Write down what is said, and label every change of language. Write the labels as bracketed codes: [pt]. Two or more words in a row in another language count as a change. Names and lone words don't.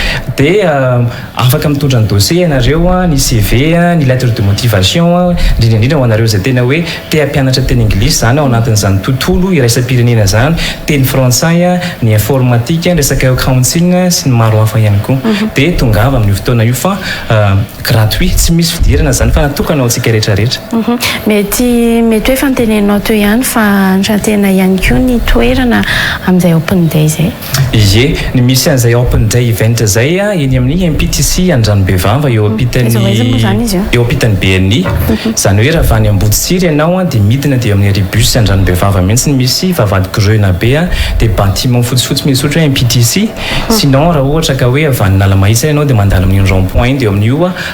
[mg] dia afaka mitondra ny dossier ianareo ny CV ny [fr] lettre de motivation [mg] indrindra ho anareo izay tena hoe te hampianatra teny anglisy zany ao anatin'izany tontolo iraisam-pirenena zany, teny frantsay, ny informatique, resaka accounting sy ny maro hafa ihany koa dia tongava amin'ny fotoana io fa gratuit tsy misy fidirana zany fa natokana antsika rehetrarehetra mety hoe fantenenao teo ihany fa ntrantena ihany koa ny toerana amin'izay [en] open day [mg] zay ie ny misy an'izay [en] open day event [mg] zay eny amin'ny MPTC Andranombe-Vava eo ampitany BNI zany hoe raha vany Amboditsiry ianao dia midina dia amin'ny ribus Andranombe-Vava mihitsy ny misy vavady grena be dia bâtiment fotsifotsy misy ohatra hoe MPTC sinon raha ohatra ka hoe avany Nalamaisa ianao dia mandalo amin'ny rond-point dia amin'io